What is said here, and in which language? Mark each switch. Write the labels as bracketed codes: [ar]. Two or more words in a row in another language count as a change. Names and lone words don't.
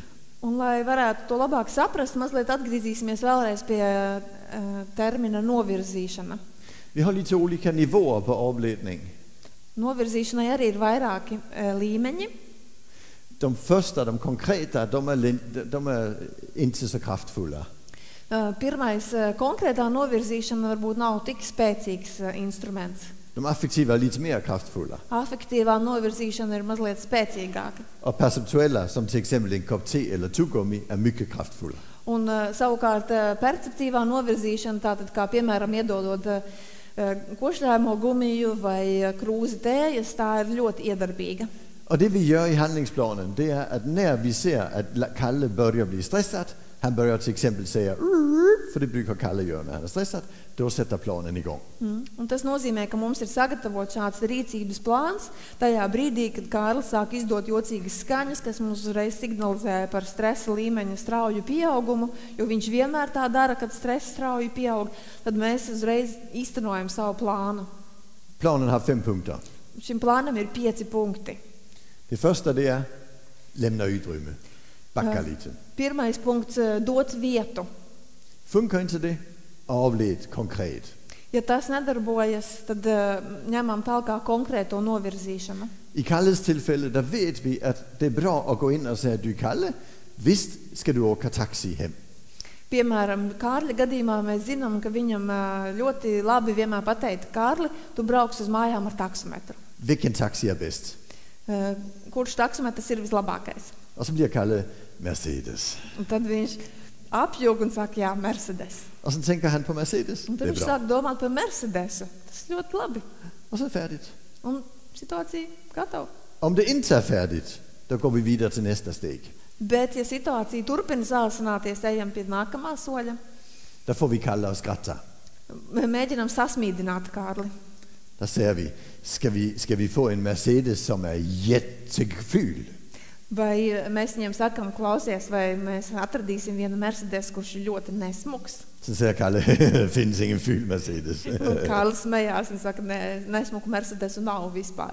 [lv] Un, lai varētu to labāk saprast, mazliet atgriezīsimies vēlreiz pie termina novirzīšana. [sv] Vi har lite olika nivåer på avledning. [lv] Novirzīšanai arī ir vairāki līmeņi. [da] De første, de konkrete, de er [sv] inte så kraftfulla. [lv] Pirmais, konkrētā novirzīšana varbūt nav tik spēcīgs instruments. [sv] De affektiva är lite mer kraftfulla. [lv] Affektīvā novirzīšana ir mazliet spēcīgāka. [sv] Og perceptuella, som till exempel en kop te eller tuggummi, är mycket kraftfulla. [lv] Un savukārt perceptīvā novirzīšana, tātad kā piemēram iedodot košļājumu gumiju vai krūzi tējas, tā ir ļoti iedarbīga. [sv] Och det vi gör i handlingsplanen, det är att när vi ser att Kalle börjar bli stressad, han börjar till exempel säga för det brukar Kalle göra när han är stressad, då sätter planen igång. [lv] Un tas nozīmē, ka mums ir sagatavots šāds rīcības plāns tajā brīdī, kad Kārlis sāk izdot jocīgas skaņas, kas mums uzreiz signalizē par stresa līmeņa strauju pieaugumu, jo viņš vienmēr tā dara, kad stresa strauji pieaug, tad mēs uzreiz īstenojam savu plānu. [sv] Planen har 5 punkter. [lv] Šim plānam ir 5 punkti. [sv] Det första det är lämna utrymme, backa lite. [lv] Pirmais punkts dot vietu. [sv] Funkar inte det? Avled konkret. [lv] Ja tas nedarbojas, tad ņemam talkā konkrēto novirzīšanu. [sv] I Kalles tillfälle, där vet vi att det är bra att gå in och säga, du Kalle, visst ska du åka taxi hem. [lv] Piemēram, Kārļa gadījumā mēs zinām, ka viņam ļoti labi vienmēr pateikt, Kārli, tu brauks uz mājām ar taksometru. [sv] Vilken taxi är bäst? [lv] Kurš taksometrs ir vislabākais? [sv] Och så blir Kalle Mercedes. [lv] Un tad viņš apjūg un saka, jā, Mercedes. [sv] Och sen tänker han på Mercedes. [lv] Un tad [sv] Det [lv] viņš [sv] är bra. [lv] sāk domāt par Mercedesu. Tas ļoti labi. [sv] Och så är det färdigt. [lv] Un situācija gatava. [sv] Om det inte är färdigt, då går vi vidare till nästa steg. [lv] Bet, ja situācija turpina sāsināties, ejam pie nākamā soļa. [sv] Där får vi Kalle att skratta. [lv] Mēģinam sasmīdināt Kārli. [sv] Där säger vi, ska vi få en Mercedes som är jätteful? [lv] Vai mēs viņam sakam, klausies, vai mēs atradīsim vienu Mercedes, kurš ir ļoti nesmuks. [sv] Sen säger Kalle, det finns ingen ful Mercedes. [lv] Un Kārlis smējās un saka, nesmuku Mercedesu nav vispār.